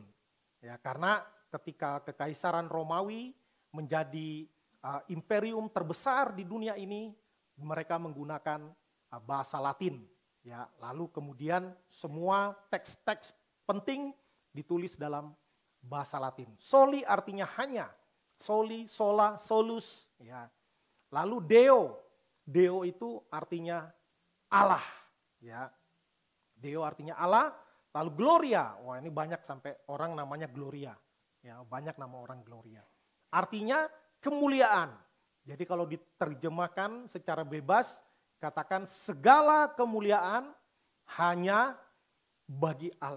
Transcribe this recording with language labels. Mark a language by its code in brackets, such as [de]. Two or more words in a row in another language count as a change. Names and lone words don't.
[id] Ya, karena ketika Kekaisaran Romawi menjadi imperium terbesar di dunia ini, mereka menggunakan bahasa Latin. Ya, lalu kemudian semua teks-teks penting ditulis dalam bahasa Latin. Soli artinya hanya, [la] soli, sola, solus. [id] Ya. Lalu Deo, Deo itu artinya Allah. Ya. Deo artinya Allah. Lalu Gloria, wah ini banyak sampai orang namanya Gloria. Ya, banyak nama orang Gloria. Artinya kemuliaan. Jadi kalau diterjemahkan secara bebas, katakan segala kemuliaan hanya bagi Allah.